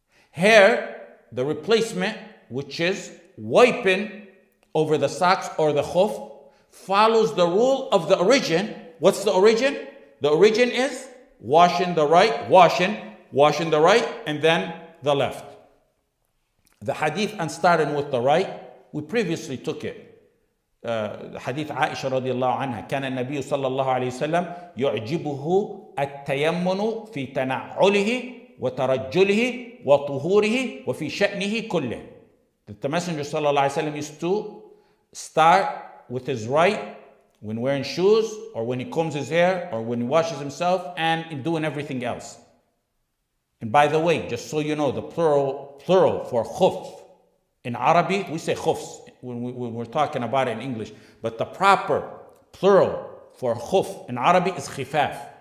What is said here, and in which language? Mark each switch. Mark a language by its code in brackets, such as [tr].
[en] Here, the replacement, which is wiping over the socks or the khuf, follows the rule of the origin. What's the origin? The origin is washing the right, washing the right, and then the left. The hadith on starting with the right, we previously took it. [ar] حديث عائشة رضي الله عنها كان النبي صلى الله عليه وسلم يعجبه التيمن في تنعله وترجله وطهوره وفي شأنه كله. [en] The Messenger [ar] صلى الله عليه وسلم [en] used to start with his right when wearing shoes, or when he combs his hair, or when he washes himself, and in doing everything else. And by the way, just so you know, the plural for khuf in Arabic, we say khufs when we're talking about it in English, but the proper plural for khuf in Arabic is khifaf.